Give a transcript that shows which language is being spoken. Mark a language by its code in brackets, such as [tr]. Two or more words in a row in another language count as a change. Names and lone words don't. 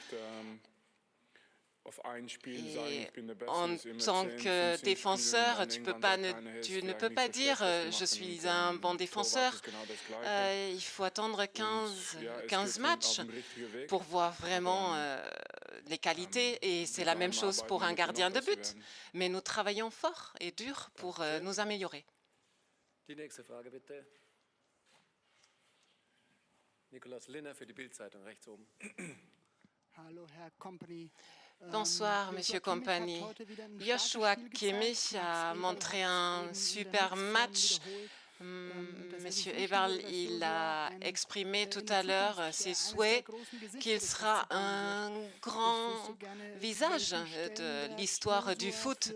[fr] Et en tant que défenseur, tu ne peux pas dire je suis un bon défenseur. Il faut attendre 15 matchs pour voir vraiment les qualités, et c'est la même chose pour un gardien de but. Mais nous travaillons fort et dur pour nous améliorer. [de] Die nächste Frage, bitte. Nicolas Linner für die Bild-Zeitung, rechts oben. Hallo, Herr Kompany. [fr] Bonsoir, Monsieur Kompany. Joshua Kimmich a montré un super match. Monsieur Eberl, il a exprimé tout à l'heure ses souhaits qu'il sera un grand visage de l'histoire du foot.